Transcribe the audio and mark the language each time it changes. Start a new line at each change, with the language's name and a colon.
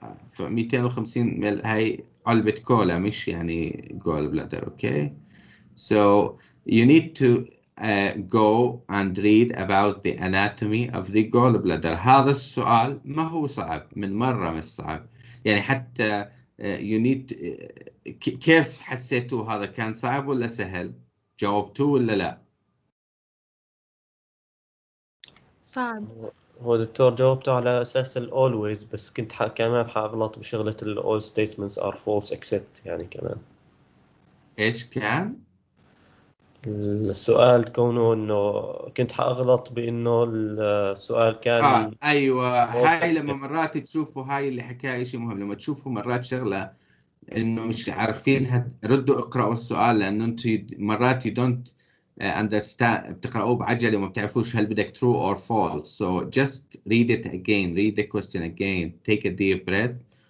Arabic: ف 250 مل هاي علبة كولا مش يعني gallbladder. اوكي.
English: So you need to go and read about the anatomy of the gallbladder.
Arabic: هذا السؤال ما هو صعب، من مرة مش صعب يعني. حتى
English: you need
Arabic: كيف حسيتوا هذا كان صعب ولا سهل؟ جاوبتوه ولا لا؟ صعب. هو دكتور جاوبته على أساس ال always، بس كنت كمان حأغلط بشغلة ال
English: all statements are false except
Arabic: يعني كمان. إيش كان؟ السؤال كونه إنه كنت حأغلط بإنه السؤال كان أيوة، هاي
English: except.
Arabic: لما مرات تشوفوا، هاي اللي حكاها شيء مهم، لما تشوفوا مرات شغلة إنه مش عارفين ردوا اقرأوا السؤال، لأنه أنتوا مرات
English: you don't understand،
Arabic: بتقرأوه بعجلة وما بتعرفوش هل بدك
English: true or false. So just read it again, read the question again, take a deep breath.